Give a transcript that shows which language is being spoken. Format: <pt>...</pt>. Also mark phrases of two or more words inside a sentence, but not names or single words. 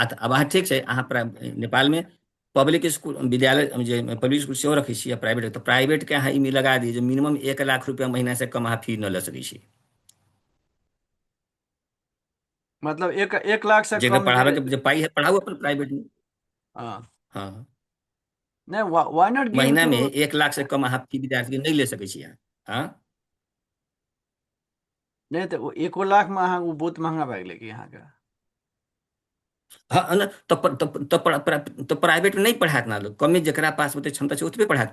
<mai>अब अहाँ ठीक छै अहाँ नेपालमे</mai> <en>public school</en> <mai>विद्यालय जे</mai> <en>public school</en> <mai>सेहो रखै छियै, प्राइवेट तऽ प्राइवेटके अहाँ ई लगा दियै जे मिनिमम 1 लाख रुपया महीना से कम अहाँ फी न लऽ सकै छी। मतलब 1 लाख से जकर कम जे। पढ़ाबैके जे पाइ है पढ़ाउ अपन प्राइवेटमे। हाँ। हाँ, नहीं,</mai> <en>why not give</en> <mai>महीना टू। में 1 लाख से कम अहाँ फी विद्यार्थी के नहीं ले सकै छी अहाँ। हाँ नहीं तऽ 1 लाख में अहाँ ओ बहुत महंगा भए गेलै कि अहाँके। हाँ, तो प्राइवेट में नहीं पढ़ात ना लोग, कमे जकरा पास ओते क्षमता छै ओतबे पढ़ात।</mai>